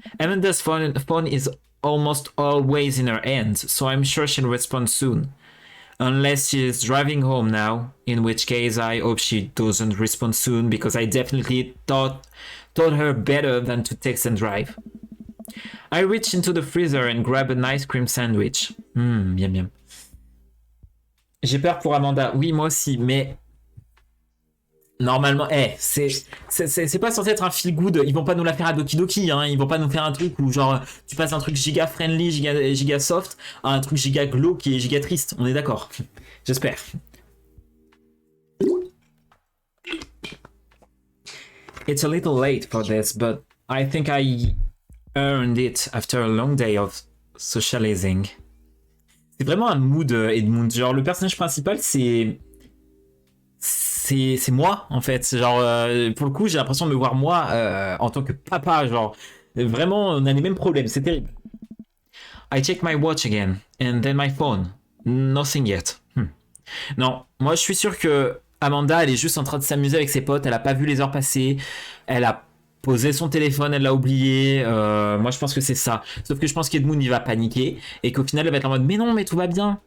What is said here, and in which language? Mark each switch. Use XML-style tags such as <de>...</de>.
<en>Amanda's phone is almost always in her hand, so I'm sure she'll respond soon. Unless she's driving home now, in which case I hope she doesn't respond soon because I definitely taught her better than to text and drive. I reach into the freezer and grab an ice cream sandwich.</en> <fr>Miam miam. J'ai peur pour Amanda. Oui, moi aussi, mais normalement, c'est pas censé être un feel good. Ils vont pas nous la faire à Doki Doki, hein. Ils vont pas nous faire un truc où genre tu passes un truc giga friendly, giga soft, à un truc giga glauque et giga triste. On est d'accord. J'espère.</fr> <en>It's a little late for this, but I think I earned it after a long day of socializing.</en> <fr>C'est vraiment un mood, Edmund. Genre le personnage principal, c'est moi en fait, genre pour le coup j'ai l'impression de me voir moi en tant que papa, genre vraiment on a les mêmes problèmes, c'est terrible.</fr> <en>I check my watch again and then my phone, nothing yet.</en> <fr>Non, moi je suis sûr que Amanda, elle est juste en train de s'amuser avec ses potes, elle a pas vu les heures passer, elle a posé son téléphone, elle l'a oublié. Moi je pense que c'est ça. Sauf que je pense qu'Edmund il va paniquer et qu'au final elle va être en mode mais non, mais tout va bien.</fr>